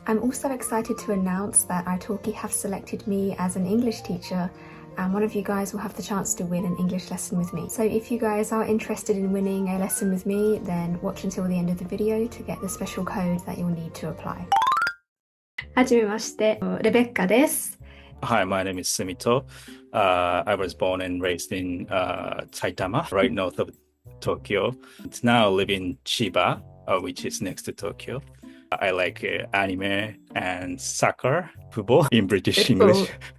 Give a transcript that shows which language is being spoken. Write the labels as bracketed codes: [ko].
[en] I'm also excited to announce that italki have selected me as an English teacher, and one of you guys will have the chance to win an English lesson with me. So if you guys are interested in winning a lesson with me, then watch until the end of the video to get the special code that you'll need to apply. [ja] はじめまして、レベッカです。 [en] Hi, my name is Sumito. I was born and raised in Saitama, right north of Tokyo. Now live in Chiba, which is next to Tokyo. I like anime and soccer, football in British English.